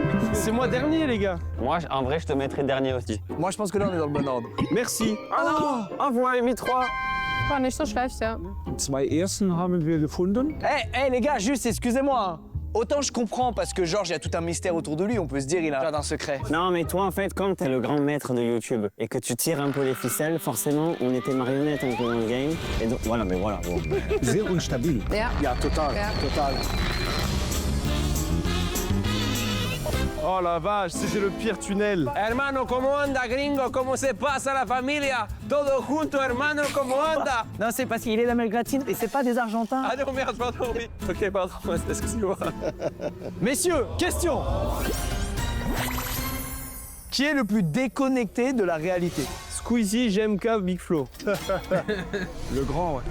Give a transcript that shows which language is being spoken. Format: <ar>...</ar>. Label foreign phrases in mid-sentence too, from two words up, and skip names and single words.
<fr>C'est moi dernier, les gars. Moi, en vrai, je te mettrais dernier aussi. Moi, je pense que là, on est dans le bon ordre. Merci. Ah non, vous m'avez mis 3.</fr> <de>War nicht so schlecht, ja. Die 2 ersten haben wir gefunden.</de> <fr>Les gars, juste, excusez-moi. Hein. Autant je comprends, parce que Georges, il y a tout un mystère autour de lui, on peut se dire, il a un secret. Non, mais toi, en fait, comme t'es le grand maître de YouTube et que tu tires un peu les ficelles, forcément, on était marionnettes un peu dans le game. Et donc, voilà, mais voilà. Bon.</fr> <de>Sehr unstabil. Ja. Ja, total, total.</de> <fr>Oh la vache, c'était le pire tunnel.</fr> <es>Hermano, ¿cómo anda, gringo? ¿Cómo se pasa la familia? Todo junto, hermano, ¿cómo anda?</es> <fr>Non, c'est parce qu'il est d'Amérique latine et c'est pas des Argentins. Ah non, merde, pardon, oui. Ok, pardon, excusez-moi. Messieurs, question. Qui est le plus déconnecté de la réalité? Squeezie, GMK, Big Flo. Le grand, ouais.</fr>